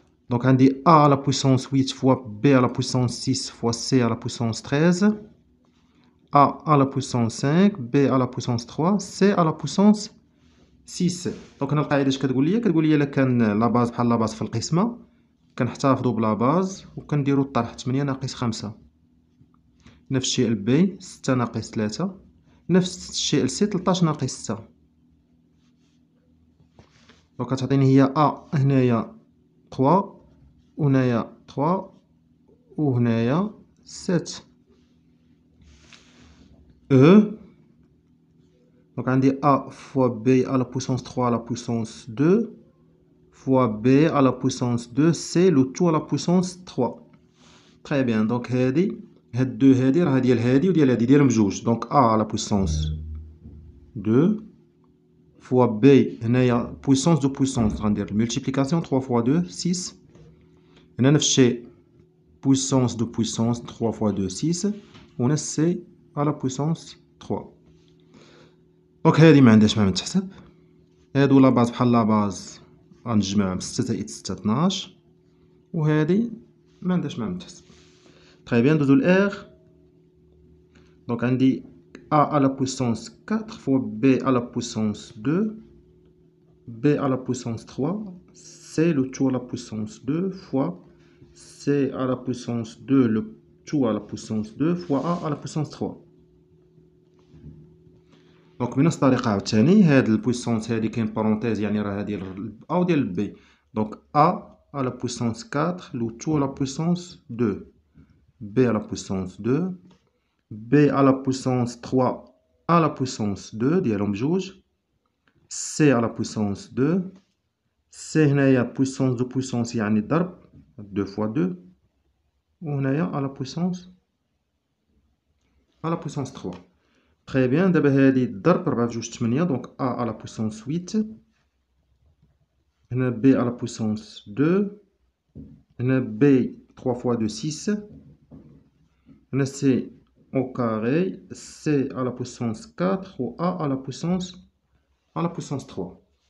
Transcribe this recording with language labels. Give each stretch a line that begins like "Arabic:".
Arabic: دونك عندي
French: a à la puissance 8 fois b à la puissance 6 fois c à la puissance 13 a à la puissance 5 b à la puissance 3 c à la puissance 6.
Arabic: دونك هنا القاعده اش كتقول لي الا كان لا باز بحال لا باز في القسمه كنحتفظوا بلا باز وكنديروا الطرح 8 ناقص 5. نفس الشيء البي 6 ناقص 3 نفس الشيء السي 13 ناقص 6. دونك كتعطيني هي ا هنايا 3 وهنايا 3 وهنايا 7 او. دونك عندي
French: a fois b à la puissance 3 à la puissance 2 fois b à la puissance 2 c le tout à la puissance 3. très bien.
Arabic: دونك هادي هاد دو هادي راه ديال هادي وديال هادي دايرهم بجوج. دونك
French: a à la puissance 2 fois b
Arabic: هنايا
French: puissance de puissance
Arabic: غندير الملتيبليكاسيون
French: 3 fois 2 6.
Arabic: هنا نفس الشيء
French: puissance de puissance 3 fois 2 6
Arabic: وهنا
French: c à la puissance 3.
Arabic: دونك هادي ما عندهاش ما تحسب. هادو لا باز بحال لا باز غنجمع 6 زائد 6 12 وهادي ما عندهاش ما تحسب. تري بيان ندوزو ل R. دونك عندي
French: a à la puissance 4 fois b à la puissance 2 b à la puissance 3 c le tout à la puissance 2 fois c à la puissance 2 le tout à la puissance 2 fois a à la puissance 3.
Arabic: دونك بنفس الطريقة عاوتاني هاد البويسونس هادي كاين بارونتيز يعني راه ديال A و ديال B. دونك
French: A à la puissance 4 le tout à la puissance 2 B à la puissance 2 B à la puissance 3 à la puissance 2
Arabic: ديالهم بجوج.
French: C à la puissance 2. C
Arabic: هنايا
French: puissance de puissance
Arabic: يعني ضرب
French: 2 fois 2.
Arabic: وهنايا
French: à la puissance 3. Très bien.
Arabic: دابا هادي ضرب 4 بجوج 8 دونك
French: A à la puissance 8.
Arabic: هنا
French: B à la puissance 2. هنا B 3 fois 2 6.
Arabic: هنا
French: C au carré. C à la puissance 4 ou A à la puissance 3.